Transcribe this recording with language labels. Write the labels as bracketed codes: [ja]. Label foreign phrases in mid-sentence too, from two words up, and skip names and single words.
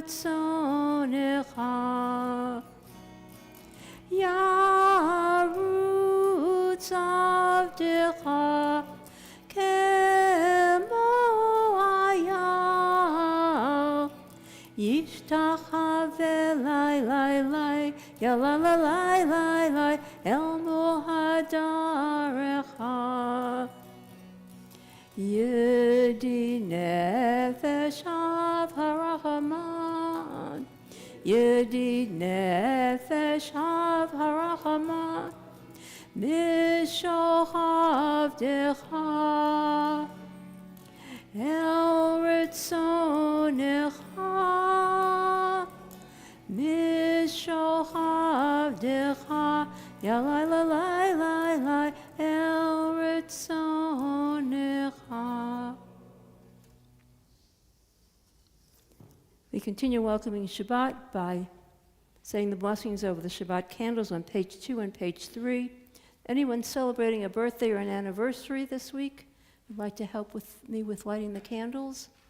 [he] רצונך, ירוץ עבדך, כמו איל, ישתחוה lai lai lai, ya la la lai lai lai, אל מול הדרך. ידיד נפש אב הרחמן, ידיד נפש אב הרחמן, משוך עבדך, אל רצונך, משוך עבדך, יה lai lai lai lai lai, אל רצונך. [en] We continue welcoming Shabbat by saying the blessings over the Shabbat candles on page 2 and page 3. Anyone celebrating a birthday or an anniversary this week would like to help me with lighting the candles?